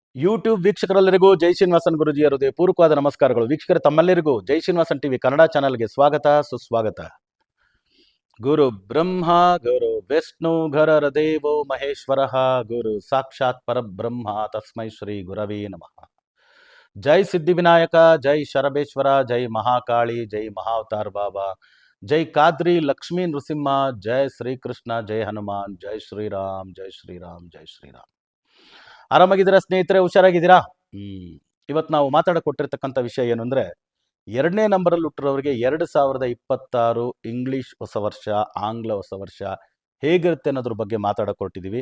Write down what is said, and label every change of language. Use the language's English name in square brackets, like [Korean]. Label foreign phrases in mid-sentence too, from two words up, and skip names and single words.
[Kannada] ಯೂಟ್ಯೂಬ್ ವೀಕ್ಷಕರೆಲ್ಲರಿಗೂ ಜೈ ಶ್ರೀನಿವಾಸನ್ ಗುರುಜಿಯ ಹೃದಯಪೂರ್ವಕವಾದ ನಮಸ್ಕಾರಗಳು. ವೀಕ್ಷಕರ ತಮ್ಮೆಲ್ಲರಿಗೂ ಜೈ ಶ್ರೀನಿವಾಸನ್ ಟಿವಿ ಕನ್ನಡ ಚಾನಲ್ಗೆ ಸ್ವಾಗತ ಸುಸ್ವಾಗತ. [Sanskrit] ಗುರು ಬ್ರಹ್ಮ ಗುರು ವಿಷ್ಣು ಗುರುರ್ ದೇವೋ ಮಹೇಶ್ವರ ಗುರು ಸಾಕ್ಷಾತ್ ಪರಬ್ರಹ್ಮ ತಸ್ಮೈ ಶ್ರೀ ಗುರವೇ ನಮಃ. [Kannada] ಜೈ ಸಿದ್ಧಿವಿನಾಯಕ, ಜೈ ಶರಬೇಶ್ವರ, ಜೈ ಮಹಾಕಾಳಿ, ಜೈ ಮಹಾವತಾರ್ ಬಾಬಾ, ಜೈ ಕಾದ್ರಿ ಲಕ್ಷ್ಮೀ ನೃಸಿಂಹ, ಜೈ ಶ್ರೀಕೃಷ್ಣ, ಜೈ ಹನುಮಾನ್, ಜೈ ಶ್ರೀರಾಮ್, ಜೈ ಶ್ರೀರಾಮ್, ಜೈ ಶ್ರೀರಾಮ್. ಆರಾಮಾಗಿದ್ದೀರಾ ಸ್ನೇಹಿತರೆ? ಹುಷಾರಾಗಿದ್ದೀರಾ? ಇವತ್ತು ನಾವು ಮಾತಾಡಕೊಟ್ಟಿರ್ತಕ್ಕಂಥ ವಿಷಯ ಏನು ಅಂದರೆ, 2ನೇ ನಂಬರಲ್ಲಿ ಹುಟ್ಟಿರೋರಿಗೆ 2026 ಇಂಗ್ಲಿಷ್ ಹೊಸ ವರ್ಷ, ಆಂಗ್ಲ ಹೊಸ ವರ್ಷ ಹೇಗಿರುತ್ತೆ ಅನ್ನೋದ್ರ ಬಗ್ಗೆ ಮಾತಾಡಕೊಟ್ಟಿದ್ದೀವಿ.